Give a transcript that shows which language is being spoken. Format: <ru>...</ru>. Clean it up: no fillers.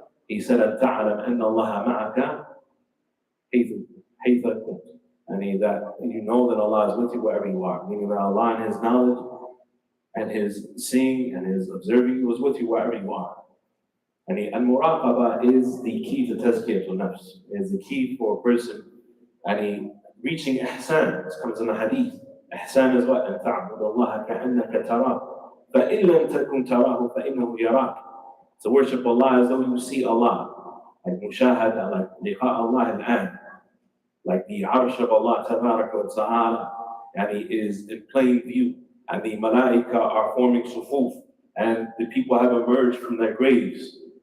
<en>He said,</en> <ar>أَن تَعْلَمْ أَنَّ اللَّهَ مَعَكَ حَيْثَ كُنْتَ,</ar> <en>and that you know that Allah is with you wherever you are, meaning that Allah in His knowledge and His seeing and His observing was with you wherever you are. And muraqabah is the key to tazkiyah nafs, is the key for a person reaching ihsan. This comes in the hadith. Ihsan is what?</en> <ar>أن تعبد الله كأنك تراه فإن لم تكن تراه فإنه يراك.</ar> <en>To worship Allah as though you see Allah. Like mushahada, like liqa Allah al-an. Like the arsh of Allah tabarak wa ta'ala, and He is in plain view. And the malaika are forming sufuf. And the people have emerged from their graves.</en>